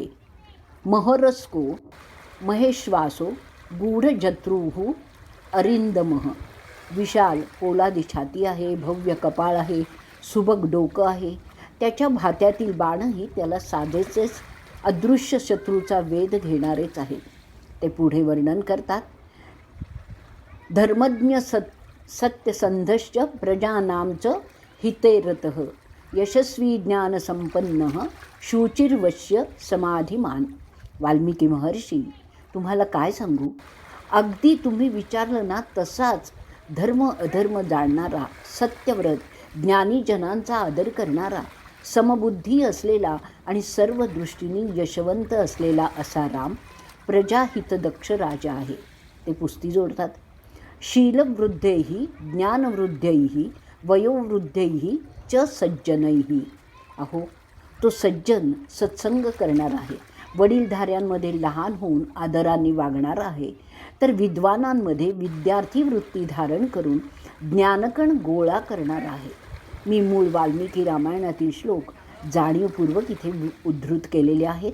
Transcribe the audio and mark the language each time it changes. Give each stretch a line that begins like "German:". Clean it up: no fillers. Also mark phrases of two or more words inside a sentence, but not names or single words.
Sanskrit: महरस्को महेश्वासो गूढजत्रुः अरिंदमः.
Marathi: विशाल पोलादी छाती आहे, भव्य कपाळ आहे, सुबक डोकं आहे. त्याच्या भात्यातील बाणही त्याला साजेचेच अदृश्य शत्रूचा वेध घेणारेच आहे. ते पुढे वर्णन करतात.
Sanskrit: धर्मज्ञ सत्यसंधश्च प्रजानांच हितेरतः यशस्वी ज्ञानसंपन्नः शुचिर्वश्य समाधिमान.
Marathi: वाल्मिकी महर्षी, तुम्हाला काय सांगू, अगदी तुम्ही विचारलं ना तसाच धर्म अधर्म जाणणारा, सत्यव्रत, ज्ञानीजनांचा आदर करणारा, समबुद्धी असलेला आणि सर्व दृष्टीने यशवंत असलेला असा राम प्रजाहितदक्ष राजा आहे. ते पुस्ती जोडतात.
Sanskrit: शीलवृद्धैः ज्ञानवृद्धैः वयोवृद्धैः च सज्जनैः.
Marathi: अहो, तो सज्जन सत्संग करणारा आहे. वडीलधाऱ्यांमध्ये लहान होऊन आदराने वागणारा आहे. तर विद्वानांमध्ये विद्यार्थी वृत्ती धारण करून ज्ञानकण गोळा करणारा आहे. मी मूळ वाल्मिकी रामायणातील श्लोक जाणीवपूर्वक इथे उद्धृत केलेले आहेत.